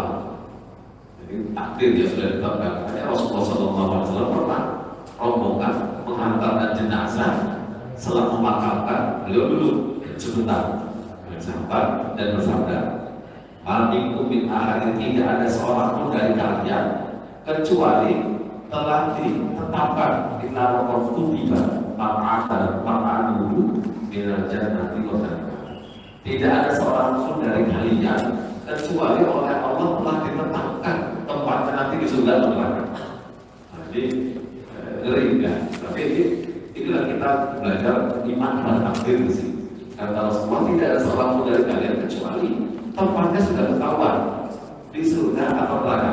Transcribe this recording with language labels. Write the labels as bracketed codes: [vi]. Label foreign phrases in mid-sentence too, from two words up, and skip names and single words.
[id] Jadi takdir ya sudah ditetapkan. Hanya Rasulullah SAW pernah rombongan menghantarkan jenazah, setelah memakamkan beliau dulu sebentar sahabat dan bersabda, [ar] "منكم من أحد, [id] tidak ada seorang pun dari kalian kecuali telah ditetapkan kita waktu tiba [ar] معاده من الجنة والنار." [id] Tidak ada seorang pun dari kalian kecuali oleh Allah telah ditetapkan tempatnya nanti di surga atau neraka. Jadi ngeri kan? Tapi inilah kita belajar iman dan takdir di sini. Kata Rasulullah, tidak ada seorang pun dari kalian kecuali tempatnya sudah ketahuan di surga atau neraka.